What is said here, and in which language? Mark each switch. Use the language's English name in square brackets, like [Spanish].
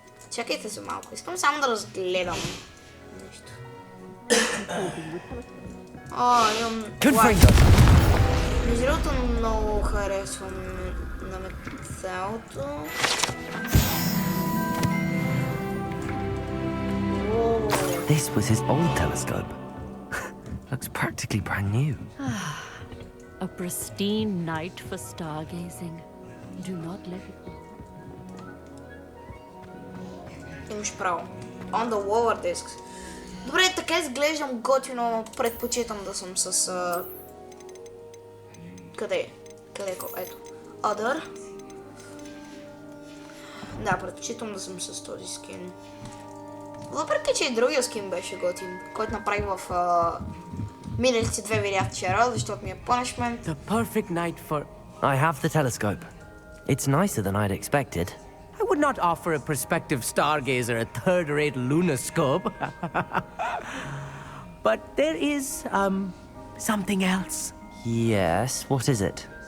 [Bulgarian] Чакайте се малко, искам само да разгледам нещо. Имам... Между другото много харесвам на металото. [English] This was his old telescope. Looks practically brand new. A pristine night for stargazing. Do not let it go. [Bulgarian] Имаш право. [English] On the lower discs. [Bulgarian] Добре, така изглеждам готино, предпочитам да съм с... Къде е? Къде е? Ето. Other. Да, предпочитам да съм с този скин. Въпреки, че и другия скин беше готин, който направих в миналите две видеа вчера, защото ми е punishment. [English] The perfect night for... I have the telescope. It's nicer than I'd expected. I would not offer a prospective stargazer a third-rate lunoscope. But there is, something else. Yes, what is it?